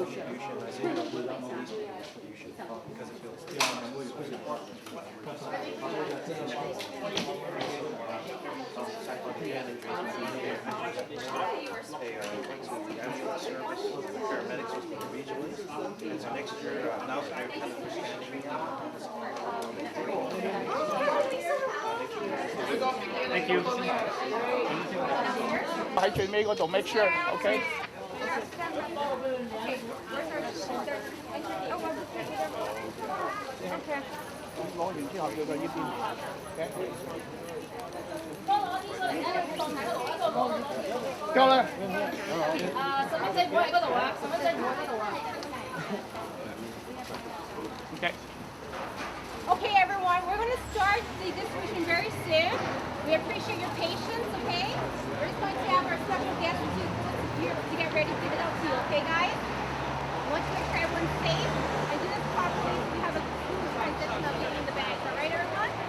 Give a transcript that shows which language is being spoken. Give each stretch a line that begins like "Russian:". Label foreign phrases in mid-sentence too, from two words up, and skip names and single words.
English: Paramedics will speak regionally, and so next year, now that they're kind of understanding. Thank you.
Cantonese: 喺最尾嗰度
English: make sure，
Cantonese: OK？攞完之後叫佢呢邊。夠啦。細蚊仔唔好喺嗰度啊！細蚊仔唔好喺嗰度啊！ OK。
English: Okay, everyone, we're going to start the distribution very soon. We appreciate your patience, okay? We're just going to have our special guests to get ready to give it out to you, okay, guys? I want to make sure everyone's safe and do this properly so we have a smooth transition of getting the bags, all right, everyone?